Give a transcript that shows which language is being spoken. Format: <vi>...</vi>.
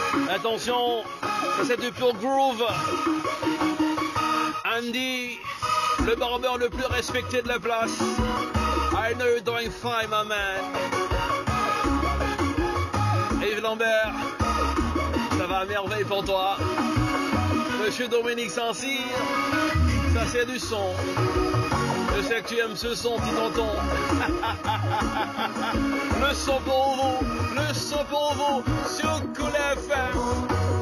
<fr>Attention, ça c'est du pur groove. Andy, le barbeur le plus respecté de la place.</fr> <en>I know you're doing fine, my man.</en> <fr>Yves Lambert, ça va à merveille pour toi. Monsieur Dominique Saint-Cyr, ça c'est du son. Je sais que tu aimes ce son, petit tonton. Le son pour vous, sur Cool FM.</fr>